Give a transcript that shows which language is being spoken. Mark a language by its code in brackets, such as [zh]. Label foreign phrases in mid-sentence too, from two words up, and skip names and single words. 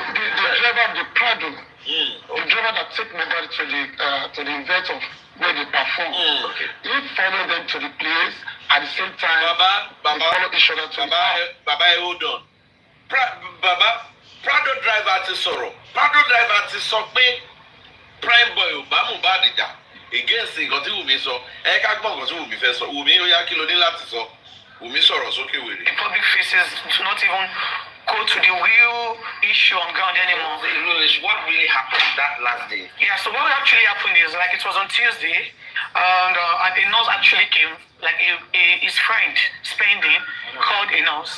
[en] The driver of the Prado. The driver that took Mohbad to the event of where they perform. He followed them to the place at the same time. Baba, followed each other to [yo] Baba, [en] hold on. [yo] Baba, Prado driver ti sọ̀rọ̀. Prado driver ti sọ pé prime boy ò bá Mohbad jà against nǹkan tí Wùmí sọ. Ẹ ká gbọ́ nǹkan tí Wùmí fẹ́ sọ. Wùmí ó yá kí ló ní láti sọ. Wùmí sọ̀rọ̀ sókè wèrè. [en] The public faces do not even go to the real issue on ground anymore. What really happened that last day? Yeah, so what actually happened is, like, it was on Tuesday, and a nurse actually came, like his friend, Spending, called a nurse.